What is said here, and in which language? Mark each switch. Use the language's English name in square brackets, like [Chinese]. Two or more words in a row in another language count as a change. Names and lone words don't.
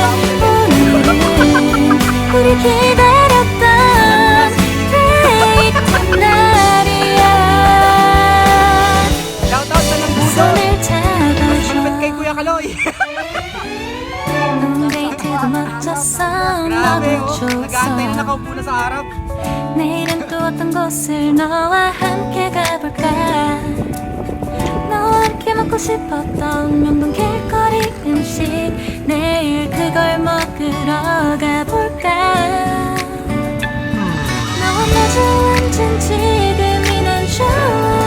[Korean] 오늘은 우리 기다렸던 데이트 날이야. 손을 잡아줘. [Filipino] kay Kuya Kaloy. [Korean] 넌 데이트도 멋졌어. 너도 [Filipino] Nag-aantay na [Korean] 좋았어. [Filipino] nakaupo na sa harap. [Korean] 내일은 또 어떤 곳을 너와 함께 가볼까. 너와 함께 먹고 싶었던 명동 길거리 음식 내일 그걸 먹으러 가볼까. 너와 마주 앉은 지금이 난 좋아.